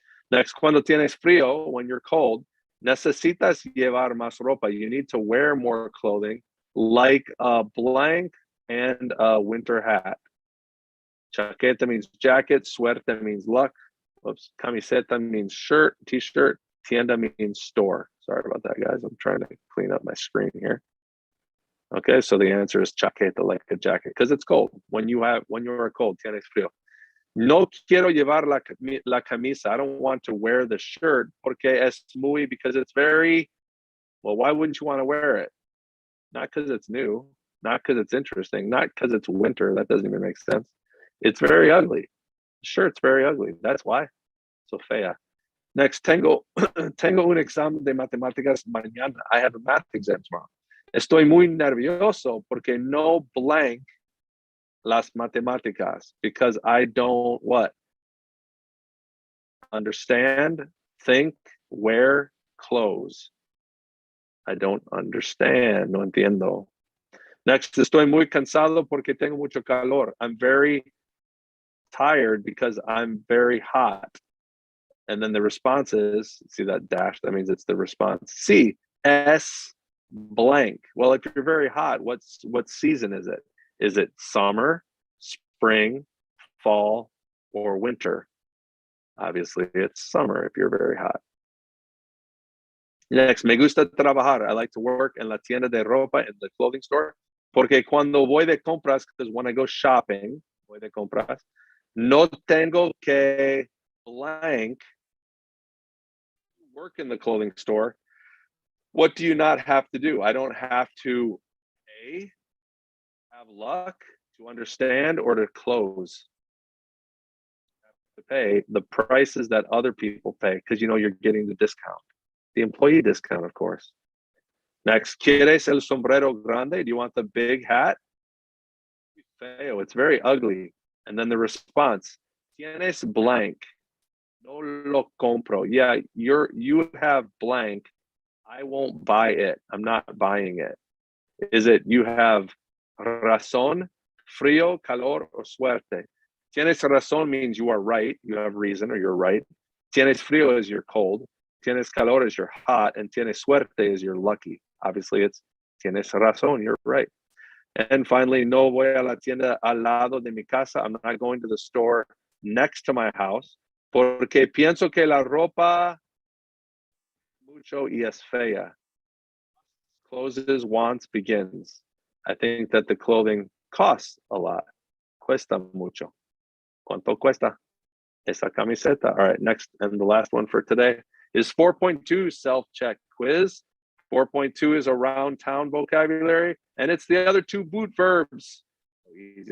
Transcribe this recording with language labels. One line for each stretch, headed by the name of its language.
Spanish: Next, cuando tienes frío,
English: when you're cold,
Spanish: necesitas llevar más ropa.
English: You need to wear more clothing, like a blank and a winter hat. Chaqueta means jacket, suerte means luck. Oops, camiseta means shirt, t-shirt, tienda means store. Sorry about that, guys. I'm trying to clean up my screen here. Okay, so the answer is chaqueta, like a jacket, because it's cold. When you are cold,
Spanish: tienes frío. No quiero llevar la camisa.
English: I don't want to wear the shirt
Spanish: porque es muy,
English: because it's very, well, why wouldn't you want to wear it? Not because it's new, not because it's interesting, not because it's winter. That doesn't even make sense. It's very ugly. The shirt's very ugly. That's why. So fea.
Spanish: Next, tengo un examen de matemáticas mañana.
English: I have a math exam tomorrow.
Spanish: Estoy muy nervioso porque no blank las matemáticas,
English: because I don't what? Understand, think, wear clothes. I don't understand,
Spanish: no entiendo. Next, estoy muy cansado porque tengo mucho calor.
English: I'm very tired because I'm very hot. And then the response is, see that dash? That means it's the response. C, S blank. Well, if you're very hot, what season is it? Is it summer, spring, fall, or winter? Obviously, it's summer if you're very hot. Next,
Spanish: me gusta trabajar.
English: I like to work
Spanish: en la tienda de ropa,
English: in the clothing store.
Spanish: Porque cuando voy de compras,
English: because when I go shopping,
Spanish: voy de compras, no tengo que blank
English: work in the clothing store. What do you not have to do? I don't have to A, have luck, to understand, or to close. To pay the prices that other people pay, because you know you're getting the discount, the employee discount, of course.
Spanish: Next, ¿quieres el sombrero grande?
English: Do you want the big hat? Feo, it's very ugly. And then the response, tienes blank.
Spanish: No lo compro.
English: Yeah, you have blank. I won't buy it. I'm not buying it. Is it you have razón, frío, calor, or suerte? Tienes razón means you are right. You have reason or you're right. Tienes frío is you're cold. Tienes calor is you're hot. And tienes suerte is you're lucky. Obviously, it's tienes razón. You're right.
Spanish: And finally, no voy a la tienda al lado de mi casa.
English: I'm not going to the store next to my house.
Spanish: Porque pienso que la ropa mucho y es fea.
English: Closes, wants, begins. I think that the clothing costs a lot.
Spanish: Cuesta mucho. ¿Cuánto cuesta esa camiseta?
English: All right, next and the last one for today is 4.2 self-check quiz. 4.2 is around town vocabulary, and it's the other two boot verbs. Easy.